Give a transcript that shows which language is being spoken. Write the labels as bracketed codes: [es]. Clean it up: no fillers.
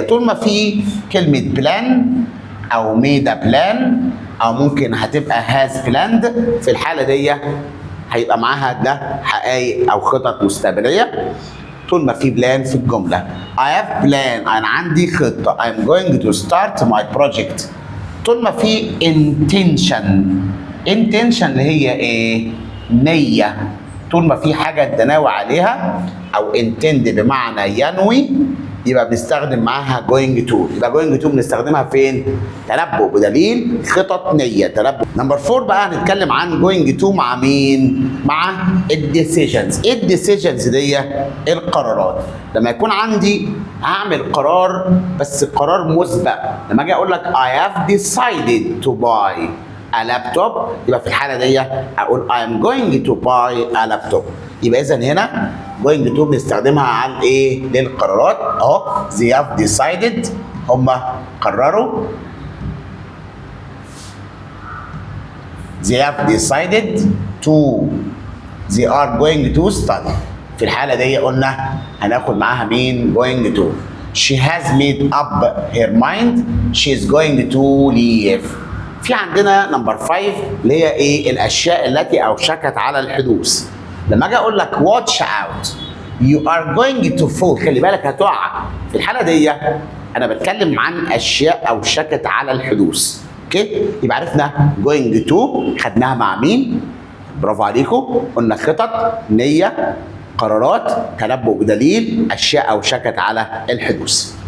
[ar] طول ما في كلمة بلان او ميد بلان او ممكن هتبقى هاز بلاند، في الحالة دي هيبقى معاها ده حقائق او خطط مستقبلية. طول ما في بلان في الجملة. [en] I have plan [ar] أنا عندي خطة. [en] I'm going to start my project. [ar] طول ما في intention اللي هي ايه؟ نية. طول ما في حاجة انت ناوي عليها او intend بمعنى ينوي، يبقى بنستخدم معاها going to. يبقى going to بنستخدمها فين؟ تنبؤ بدليل، خطط، نية، تنبؤ. نمبر 4 بقى هنتكلم عن going to مع مين؟ مع الديسيجنز. ايه الديسيجنز دي؟ القرارات. لما يكون عندي هعمل قرار بس قرار مسبق، لما اجي اقول لك [en] I have decided to buy a laptop، [ar] يبقى في الحالة دي اقول [en] I am going to buy a laptop. [ar] يبقى اذا هنا going to بنستخدمها عن ايه؟ للقرارات. [en] اهو they have decided [ar] هم قرروا، [en] they have decided to، they are going to study. [ar] في الحالة دي قلنا هناخد معاها مين؟ going to. [en] she has made up her mind she is going to leave. [ar] في عندنا نمبر 5 اللي هي ايه؟ الاشياء التي اوشكت على الحدوث. لما اجي اقول لك [en] watch out you are going to fall، [ar] خلي بالك هتقع. في الحاله دي انا بتكلم عن اشياء اوشكت على الحدوث. اوكي، يبقى عرفنا going to خدناها مع مين؟ برافو عليكم، قلنا خطط، نيه، قرارات، تنبؤ بدليل، اشياء اوشكت على الحدوث.